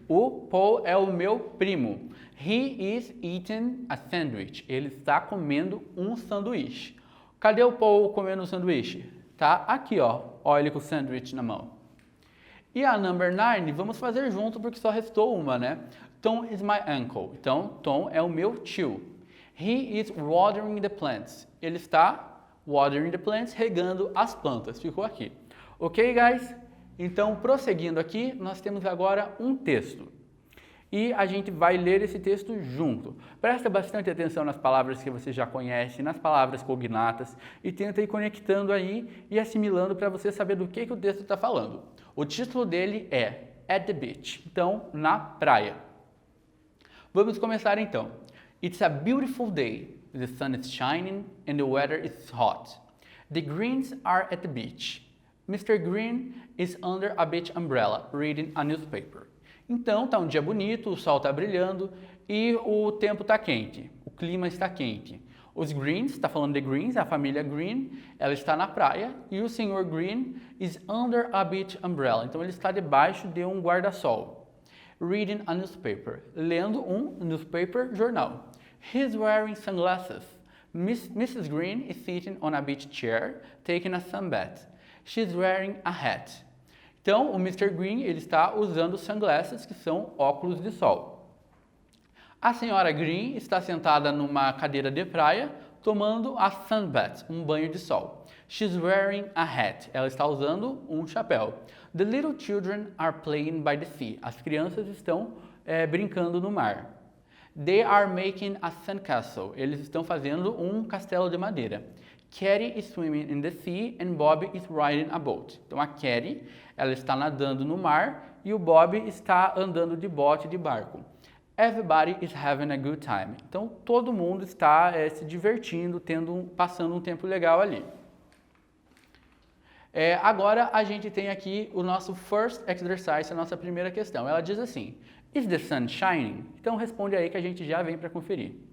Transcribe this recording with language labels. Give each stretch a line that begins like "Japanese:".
Portuguese: O Paul é o meu primo.
English: He is eating a sandwich.
Portuguese: Ele está comendo um sanduíche. Cadê o Paul comendo um sanduíche? Tá aqui, ó. Olha ele com o sanduíche na mão. E a number 9, vamos fazer junto porque só restou uma, né?
English: Tom is my uncle.
Portuguese: Então, Tom é o meu tio.
English: He is watering the plants.
Portuguese: Ele está
English: watering the plants,
Portuguese: regando as plantas. Ficou aqui.
English: Ok, guys?
Portuguese: Então, prosseguindo aqui, nós temos agora um texto. E a gente vai ler esse texto junto. Presta bastante atenção nas palavras que você já conhece, nas palavras cognatas, e tenta ir conectando aí e assimilando para você saber do que o texto está falando. O título dele é At the Beach. Então, na praia. Vamos começar então.
English: It's a beautiful day. The sun is shining and the weather is hot. The Greens are at the beach. Mr. Green is under a beach umbrella, reading a newspaper.
Portuguese: Então, tá um dia bonito, o sol está brilhando e o tempo está quente, o clima está quente. Os Greens, está falando de Greens, a família Green, ela está na praia e o Sr.
English: Green is under a beach umbrella.
Portuguese: Então, ele está debaixo de um guarda-sol.
English: Reading a newspaper,
Portuguese: lendo um
English: newspaper jornal. He's wearing sunglasses. Mrs. Green is sitting on a beach chair, taking a sunbath. She's wearing a hat.
Portuguese: Então,
English: o Mr.
Portuguese: Green ele está usando sunglasses, que são óculos de sol. A senhora Green está sentada numa cadeira de praia, tomando a sunbath, um banho de sol.
English: She's wearing a hat.
Portuguese: Ela está usando um chapéu.
English: The little children are playing by the sea.
Portuguese: As crianças estão brincando no mar.
English: They are making a sandcastle.
Portuguese: Eles estão fazendo um castelo de madeira.
English: Katie is swimming in the sea and Bob is riding a boat.
Portuguese: Então a Katie, ela está nadando no mar e o Bob está andando de bote, de barco. Everybody is having a good time. Então todo mundo está se divertindo, passando um tempo legal ali. Agora a gente tem aqui o nosso first exercise, a nossa primeira questão. Ela diz assim:
English: Is the sun shining?
Portuguese: Então responde aí que a gente já vem para conferir.